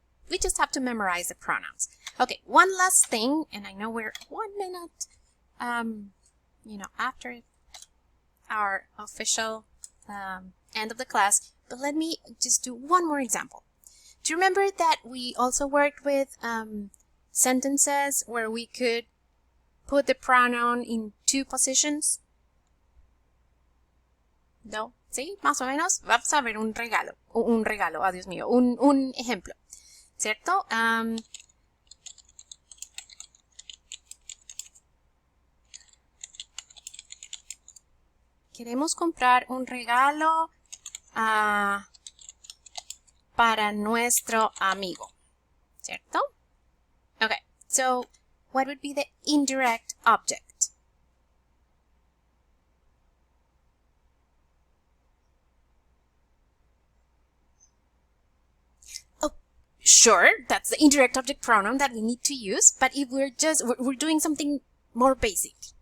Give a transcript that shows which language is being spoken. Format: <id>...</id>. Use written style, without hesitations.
<en>We just have to memorize the pronouns. Okay, one last thing, and I know we're 1 minute, after our official end of the class, but let me just do one more example. Do you remember that we also worked with sentences where we could put the pronoun in 2 positions?</en> <es>No, ¿sí? Más o menos. Vamos a ver un regalo, oh Dios mío, un ejemplo, ¿cierto? Queremos comprar un regalo para nuestro amigo, ¿cierto?</es> <en>Okay, so what would be the indirect object? Oh, sure, that's the indirect object pronoun that we need to use, but if we're doing something more basic.</en>